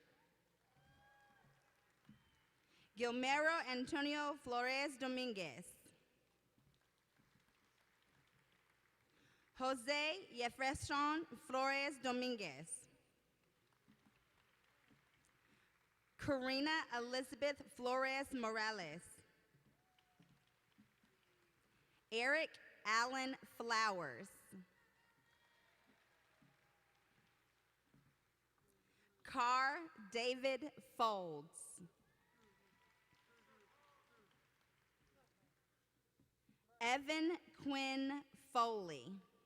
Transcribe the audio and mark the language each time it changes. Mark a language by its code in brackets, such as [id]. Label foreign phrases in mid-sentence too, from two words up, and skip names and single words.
[en] Gilmero Antonio Flores Dominguez. Jose Jefferson Flores Dominguez. Karina Elizabeth Flores Morales. Eric Allen Flowers. Carr David Folds. Evan Quinn Foley.